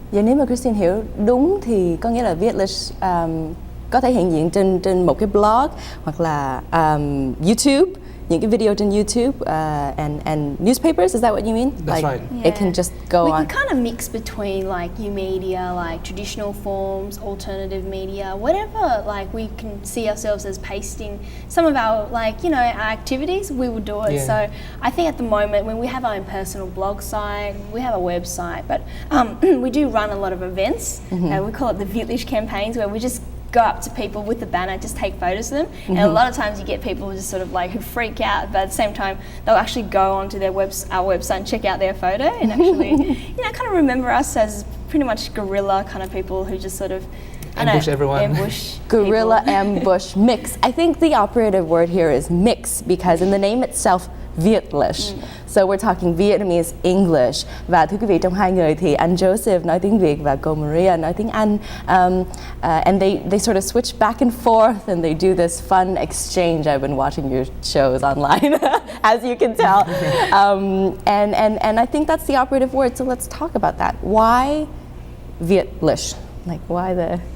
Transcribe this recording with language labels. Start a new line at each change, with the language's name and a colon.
Vietnamese: Vậy nếu mà Kristine hiểu đúng thì có nghĩa là VIETLISH có thể hiện diện trên một cái blog hoặc là YouTube, những cái video trên YouTube
English: and newspapers. Is that what you mean? That's like, right. Yeah. It can just go on. We kind of mix between like new media, like traditional forms, alternative media, whatever. Like we can see ourselves as pasting some of our, like, you know, our activities, we would do it. Yeah. So I think at the moment when we have our own personal blog site, we have a website, but we do run a lot of events. We call it the VIETLISH campaigns, where we just go up to people with the banner, just take photos of them, and a lot of times you get people who just sort of like who freak out, but at the same time they'll actually go onto our website and check out their photo and actually, you know, kind of remember us as pretty much guerrilla kind of people who just sort of Ambush everyone. Ambush Guerrilla people. ambush mix. I think the operative word here is mix, because in the name itself, VIETLISH. So we're talking Vietnamese, English.
Vietnamese: Và thưa quý vị, trong hai người thì anh Joseph nói tiếng Việt và cô Maria nói tiếng Anh.
English: And they sort of switch back and forth, and they do this fun exchange. I've been watching your shows online, as you can tell. And I think that's the operative word. So let's talk about that. Why VIETLISH? Like, why the...